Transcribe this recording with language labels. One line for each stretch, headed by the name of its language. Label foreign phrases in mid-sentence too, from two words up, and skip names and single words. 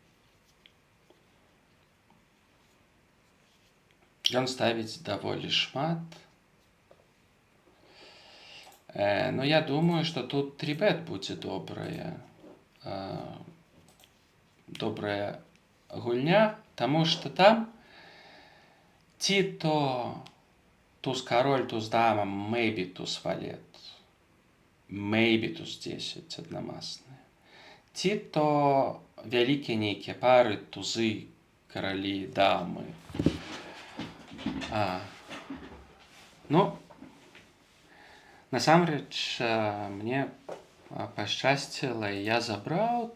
Belarusian: Ён ставіць даволі шмат. Ну, я думаю, што тут 3-бет будзе добрая гульня, таму што там ці то туз-кароль, туз-дама, maybe туз-валет, maybe туз-10 аднамасныя. Ці то вялікія нейкія пары, тузы, каралі, дамы. Ну, насамрэч, мне пашчасціла, і я забраў.